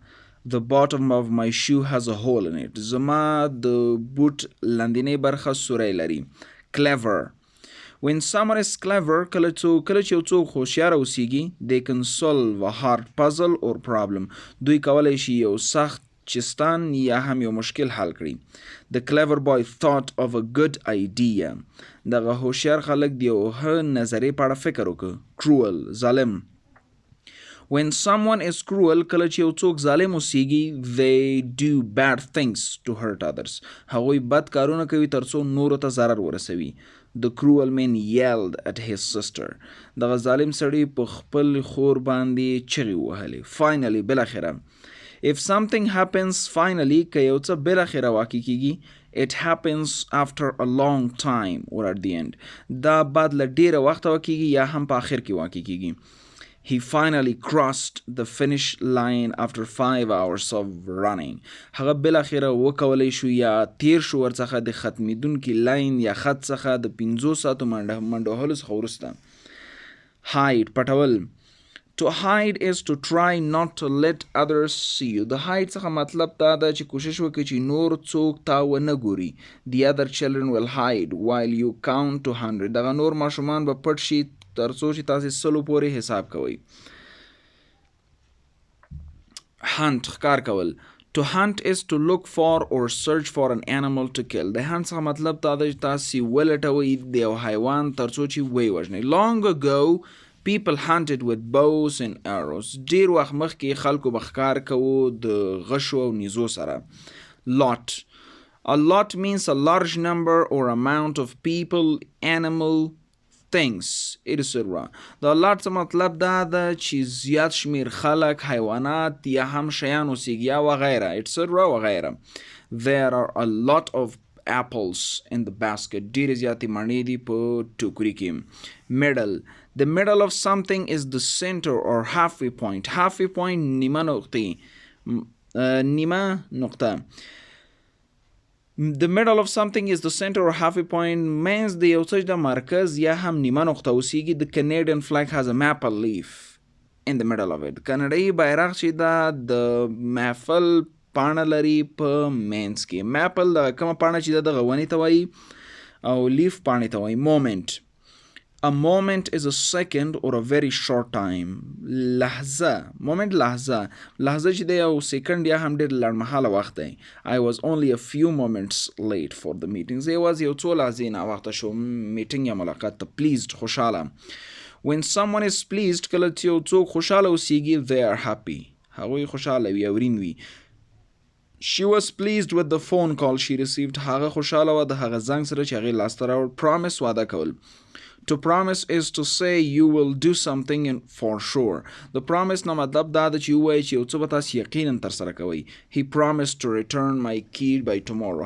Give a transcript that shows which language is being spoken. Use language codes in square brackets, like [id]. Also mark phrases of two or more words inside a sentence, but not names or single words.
[en] The bottom of my shoe has a hole in it. [ps] زما د بوټ لاندینۍ برخه سوری لري. [en] clever when someone is clever [ps] کله چې یو څوک هوښیاره اوسیږي [en] they can solve a hard puzzle or problem. [ps] دوی کولی شي یو سخت چستان یا هم یو مشکل حل کړي. [en] the clever boy thought of a good idea. [ps] دغه هوښیار خلک د یو ښه نظریې په اړه فکر وکړ. cruel ظالم. [en] when someone is cruel [ps] کله چې یو څوک ظالم اوسیږي [en] they do bad things to hurt others. [ps] هغوی بد کارونه کوي ترڅو نورو ته ضرر ورسوي. [en] The cruel man yelled at his sister. [ps] دغه ظالم سړی په خپل خور باندې چغې وهلې. [en] finally بالاخره. if something happens finally [ps] که یو څه بالاخره واقع کیږي [en] it happens after a long time or at the end. [ps] دا بعد له ډیره وخته واقع کیږي یا هم په آخر کې واقع کیږي. [en] He finally crossed the finish line after 5 hours of running. [ps] هغه بالاخره وکولی شو یا تیر شو ورڅخه د ختمیدونکي لاین یا خط څخه د 5 ساعتو منډه وهلو څخه وروسته. hide پټول. [en] to hide is to try not to let others see you. [ps] د hide څخه مطلب دا ده چې کوشش وکړي چې نور څوک تا ونه ګوري. [en] the other children will hide while you count to 100. [ps] دغه نور ماشومان به پټ شي ترڅو چې تاسې 100 پورې حساب کوئ. hunt ښکار کول. [en] to hunt is to look for or search for an animal to kill. [ps] د hunt څخه مطلب دا ده چې تاسې ولټوئ د یو حیوان ترڅو چې ویې وژنئ. [en] long ago people hunted with bows and arrows. [ps] ډیر وخت مخکې خلکو به ښکار کوو د غشو او نیزو سره. [en] lot a lot means a large number or amount of people, animal, things. it is [ps] سره دا lot څه مطلب دا ده چې زیات شمیر خلک، حیوانات یا هم شیان اوسیږي یا وغیره. it's سره وغیره. [en] there are a lot of apples in the basket. [ps] ډیرې زیاتې مڼې دي په ټوکري کې. [en] middle the middle of something is the center or halfway point. halfway point [ps] نیمه نقطه. [en] The middle of something is the center or halfway point means [ps] د یو څه د مرکز یا هم نیمه نقطه اوسیږي. [en] The Canadian flag has a maple leaf in the middle of it. [ps] کاناډایي بیرغ چې دا د محفل پاڼه لري په مینس کې. میپل د کومه پاڼه چې دغه ونې ته وایي او لیف پاڼې ته وایي. مومنت. [en] A moment is a second or a very short time. [ps] لحظه. moment لحظه چې دی یو سیکنډ یا هم ډېر لنډمهاله وخت دی. [en] I was only a few moments late for the meeting. [ps] زه یوازې یو څو لحظې ناوخته شوم میټینګ یا ملاقات ته. [en] pleased خوشحاله. when someone is pleased [ps] کله چې یو څوک خوشحاله اوسیږي [en] they are happy. [ps] هغوی خوشحاله وي او ورین وي. [en] She was pleased with the phone call she received. [ps] هغه خوشحاله وه د هغه زنګ سره چې هغې لاسته راوړ. promise وعده کول. [en] To promise is to say you will do something for sure. The promise [ps] نه مطلب دا ده چې ووایي چې یو څه به تاسو یقینا ترسره کوئ. [en] He promised to return my key by tomorrow.